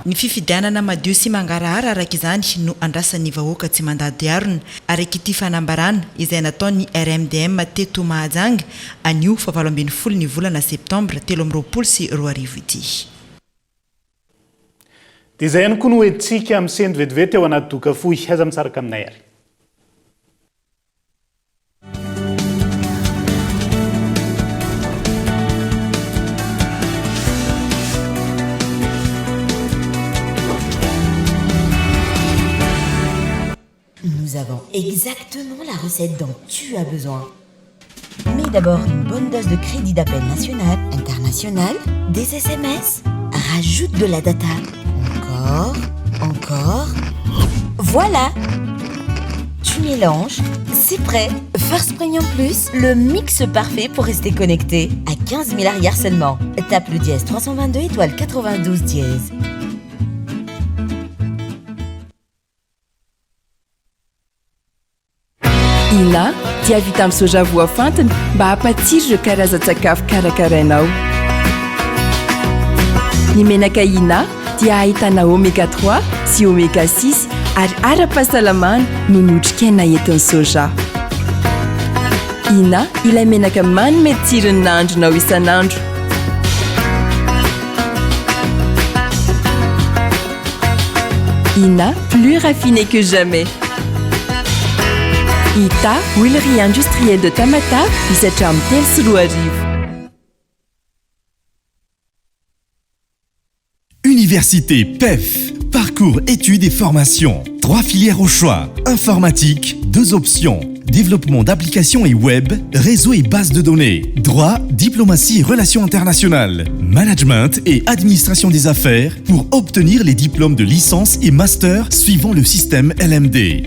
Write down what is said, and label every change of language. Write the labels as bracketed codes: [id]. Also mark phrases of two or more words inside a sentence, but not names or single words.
[mg] ny fifidianana madio sy mangarahara araka izany no andrasan'ny vahoaka tsy mandady arona araka ity fanambarana izay nataon'ny RMDM teto Mahajanga anio fa 20 ny volana septambra 2024 ity dia izay ihany koa no hoentsika amin'ny sendry vetivety eo anaty doka fohy aiza misaraka aminay ary [fr] Nous avons exactement la recette dont tu as besoin. Mets d'abord une bonne dose de crédit d'appel national, international, des SMS. Rajoute de la data. Encore. Voilà. Tu mélanges. C'est prêt. First Premium Plus, le mix parfait pour rester connecté. À 15 000 arrières seulement. Tape le dièse 322 étoile 92 dièse. [mg] Ina dia vita amin'ny soja voafantina mba hampatsiro ireo karazan-tsakafo karakarainao. Ny menaka Ina dia ahitana oméga 3 sy oméga 6 ary ara-pahasalamana no notrikaina entin'ny soja. Ina ilay menaka manome tsirony nahandronao isan'andro. Ina, [fr] plus raffiné que jamais. Ita, huilerie industrielle de Tamata, [mg] izatra amin'ny telo sy roa arivo. [fr] Université PEF, parcours études et formations. 3 filières au choix, informatique, 2 options. Développement d'applications et web, réseau et base de données, droit, diplomatie et relations internationales, management et administration des affaires pour obtenir les diplômes de licence et master suivant le système LMD.